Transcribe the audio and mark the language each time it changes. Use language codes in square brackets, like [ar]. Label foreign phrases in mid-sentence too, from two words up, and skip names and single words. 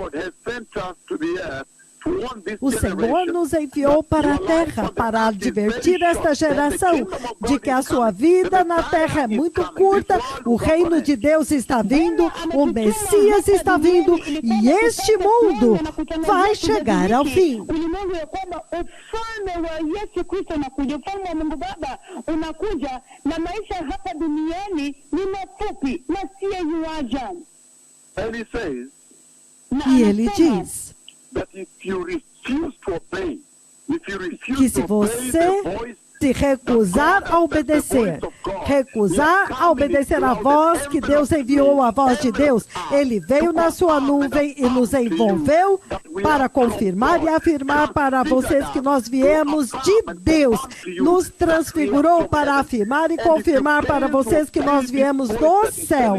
[pt] O Senhor nos enviou para a terra para advertir esta geração de que a sua vida na terra é muito curta, o reino de Deus está vindo, o Messias está vindo e este mundo vai chegar ao fim. [sw] Ulimwengu ya kwamba ufalme wa Yesu Kristo unakuja, ufalme wa Mungu Baba unakuja, na maisha hapa duniani ni mafupi na si yuaja. [pt] E ele diz que se você se recusar a obedecer a voz que Deus enviou, a voz de Deus, Ele veio na sua nuvem e nos envolveu para confirmar e afirmar para vocês que nós viemos de Deus, nos transfigurou para afirmar e confirmar para vocês que nós viemos do céu.